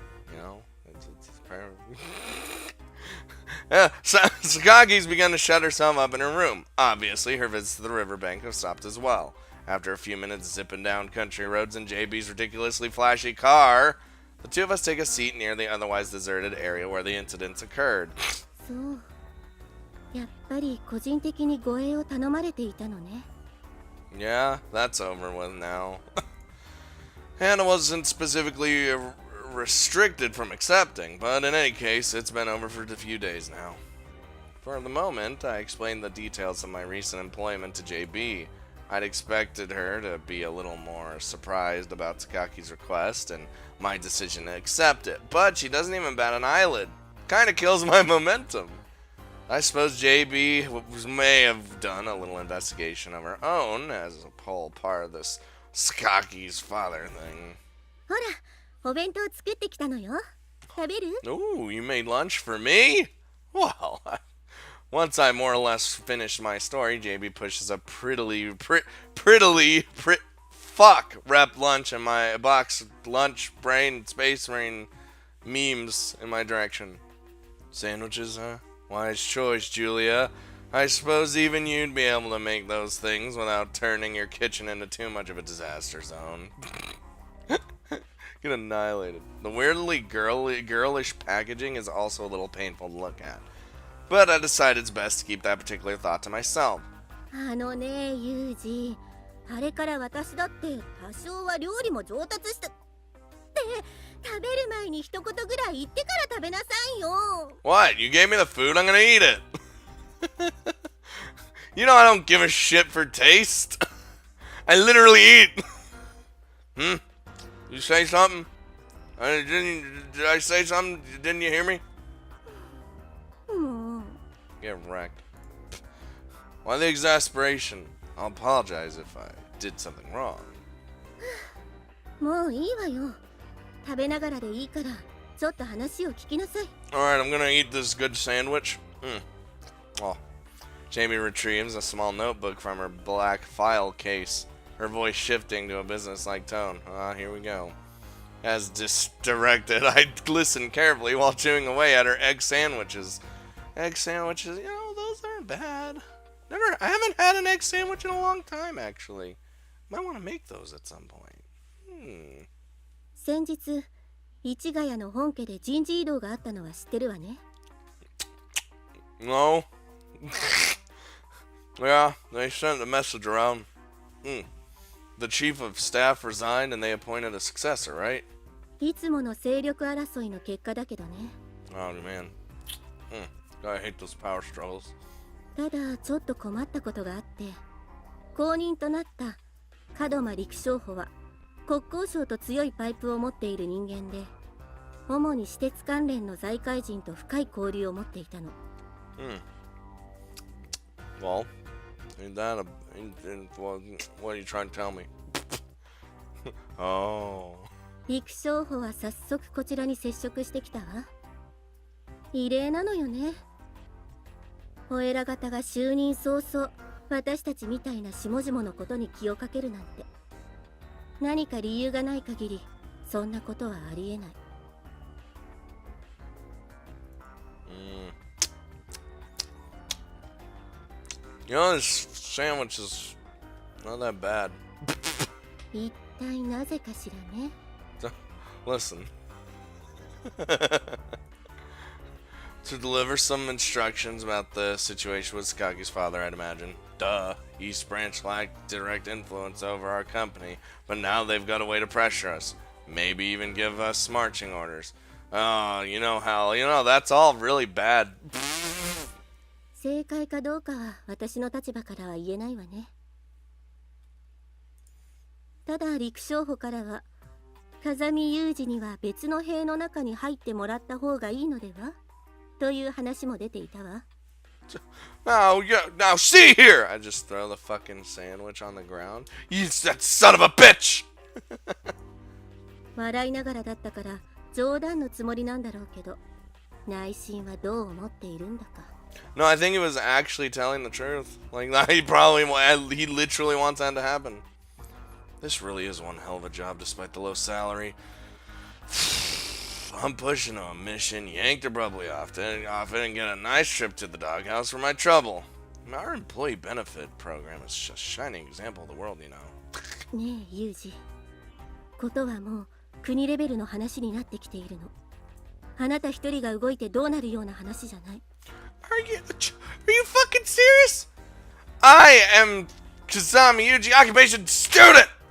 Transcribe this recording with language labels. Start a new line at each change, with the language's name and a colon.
English: You know, it's yeah, Sakagi's begun to shut herself up in her room. Obviously, her visits to the riverbank have stopped as well. After a few minutes zipping down country roads in JB's ridiculously flashy car, the two of us take a seat near the otherwise deserted area where the incidents occurred.
Japanese: そう。やっぱり個人的に護衛を頼まれていたのね。
English: Yeah, that's over with now. Hannah wasn't specifically restricted from accepting, but in any case, it's been over for a few days now. For the moment, I explained the details of my recent employment to JB. I'd expected her to be a little more surprised about Sakaki's request and my decision to accept it, but she doesn't even bat an eyelid. Kinda kills my momentum. I suppose JB may have done a little investigation of her own as a whole part of this Sakaki's father thing.
Japanese: ほら、お弁当作ってきたのよ。食べる?
English: Ooh, you made lunch for me? Well, once I more or less finished my story, JB pushes a prettily wrapped lunch in my box lunch brain space rain memes in my direction. Sandwiches, huh? Wise choice, Julia. I suppose even you'd be able to make those things without turning your kitchen into too much of a disaster zone. Get annihilated. The weirdly girlish packaging is also a little painful to look at. But I decided it's best to keep that particular thought to myself.
Japanese: あのね、ユージ。あれから私だって多少は料理も上達した。って食べる前に一言ぐらい言ってから食べなさいよ。
English: What? You gave me the food? I'm gonna eat it. You know I don't give a shit for taste. I literally eat. You say something? Did I say something? Didn't you hear me? Get wrecked. Why the exasperation? I'll apologize if I did something wrong.
Japanese: もういいわよ。食べながらでいいから、ちょっと話を聞きなさい。
English: Alright, I'm gonna eat this good sandwich. Oh. Jamie retrieves a small notebook from her black file case, her voice shifting to a business-like tone. Here we go. As directed, I listened carefully while chewing away at her egg sandwiches. Egg sandwiches, you know, those aren't bad. I haven't had an egg sandwich in a long time, actually. Might want to make those at some point.
Japanese: 先日、市ヶ谷の本家で人事異動があったのは知ってるわね。
English: No. Yeah, they sent a message around. The chief of staff resigned and they appointed a successor, right?
Japanese: いつもの勢力争いの結果だけどね。
English: Oh, man. I hate those power struggles.
Japanese: ただちょっと困ったことがあって、後任となった門間陸将補は国交省と強いパイプを持っている人間で、主に私鉄関連の財界人と深い交流を持っていたの。
English: Well, ain't that what are you trying to tell me? Oh.
Japanese: 陸将補は早速こちらに接触してきたわ。異例なのよね。お偉方が就任早々、私たちみたいな下々のことに気をかけるなんて。何か理由がない限り、そんなことはありえない。
English: You know, this sandwich is not that bad.
Japanese: 一体なぜかしらね。
English: Listen. To deliver some instructions about the situation with Sakaki's father, I'd imagine. Duh. East Branch lacked direct influence over our company, but now they've got a way to pressure us. Maybe even give us marching orders. Oh, you know how, that's all really bad.
Japanese: 正解かどうかは私の立場からは言えないわね。ただ陸将補からは風見雄二には別の塀の中に入ってもらった方がいいのではという話も出ていたわ。
English: Now, now see here! I just throw the fucking sandwich on the ground. You that son of a bitch!
Japanese: 笑いながらだったから冗談のつもりなんだろうけど、内心はどう思っているんだか。
English: No, I think he was actually telling the truth. Like, he literally wants that to happen. This really is one hell of a job despite the low salary. I'm pushing on a mission, yanked abruptly off it, and get a nice trip to the doghouse for my trouble. Our employee benefit program is just a shining example of the world, you know.
Japanese: ねえ、ユージ。ことはもう国レベルの話になってきているの。あなた一人が動いてどうなるような話じゃない。
English: Are you fucking serious? I am Kazami Yuji, occupation student!